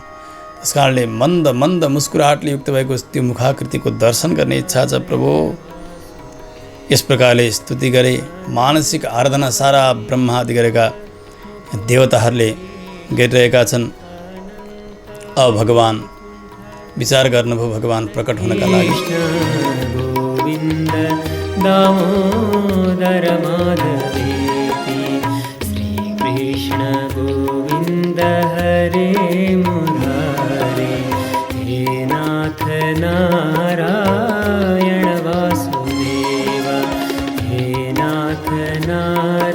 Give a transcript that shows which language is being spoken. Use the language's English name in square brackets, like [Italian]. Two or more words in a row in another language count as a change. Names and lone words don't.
[Nepali] त्यस कारणले मन्द मन्द मुस्कुराहटले युक्त भएको त्यो मुखाकृतिको दर्शन गर्ने इच्छा छ। प्रभु, यस प्रकारले स्तुति गरे, मानसिक आराधना सारा ब्रह्मादि गरेका देवताहरूले गरिरहेका छन्। अब भगवान विचार गर्नुभयो, भगवान प्रकट हुनका लागि। [Sanskrit] गोविन्द दामोदर माधवेति, श्रीकृष्ण गोविन्द हरे मुरारे, हे नाथ नारायण वासुदेव, हे नाथ नारायण